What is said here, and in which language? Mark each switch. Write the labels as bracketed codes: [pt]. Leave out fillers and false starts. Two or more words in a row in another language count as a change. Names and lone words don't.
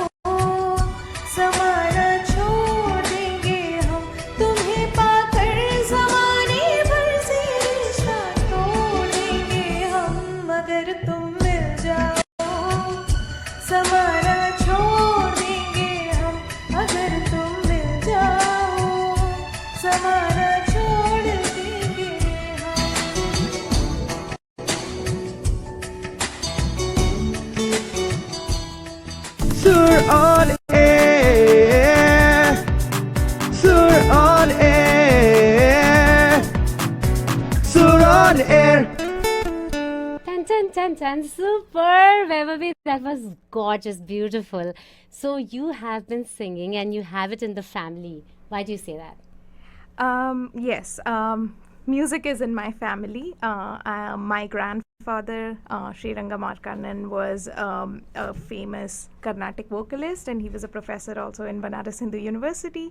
[hi] समाना छोड़ देंगे हम, तुम्हें पाकर ज़माने भर से रिश्ता तोड़ देंगे हम अगर तुम मिल जाओ। समाना छोड़ देंगे हम अगर तुम मिल जाओ। समाना छोड़ देंगे हम। [en] Sur on air, Sur on air, Sur on air. Tan tan tan tan, super, Vaibhavi, that was gorgeous, beautiful. So you have been singing and you have it in the family. Why do you say that? Yes, music is in my family. My grandfather, Sri Ranga Markandan, was a famous Carnatic vocalist, and he was a professor also in Banaras Hindu University.